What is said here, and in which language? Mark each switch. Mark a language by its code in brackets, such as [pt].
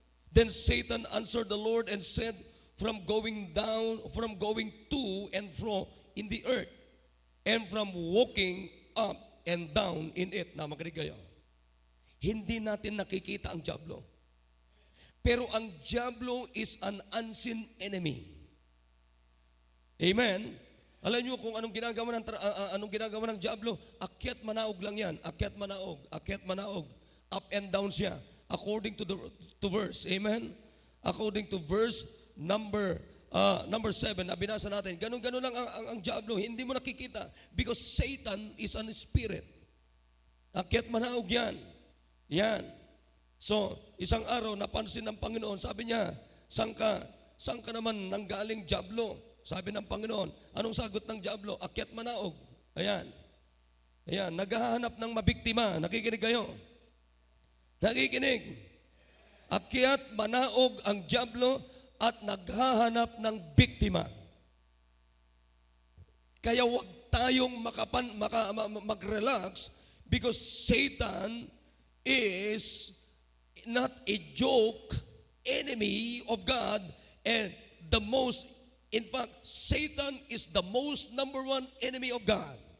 [en] Then Satan answered the Lord and said, from going to and fro in the earth, and from walking up and down in it. [tl] Na makinig kayo. Hindi natin nakikita ang diablo. Pero ang diablo [en] is an unseen enemy. [tl] Amen? Alam niyo kung anong ginagawa ng diablo? Akyat manaog lang yan. Akyat manaog, akyat manaog. [en] Up and down [tl] siya. [en] According to verse. Amen? According to verse number 7 [tl] na binasa natin. Ganun lang ang diablo. Hindi mo nakikita [en] because Satan is an spirit. [tl] Akyat manaog yan. Yan. So, isang araw napansin ng Panginoon, sabi niya, saan ka naman nanggaling diablo? Sabi ng Panginoon, anong sagot ng diablo? Akyat manaog. Ayan. Ayan, naghahanap ng mabiktima. Nakikinig kayo? Nakikinig. Akyat manaog ang diablo at naghahanap ng biktima. Kaya huwag tayong mag-relax [en] because Satan is not a joke enemy of God and in fact, Satan is the most number one enemy of God.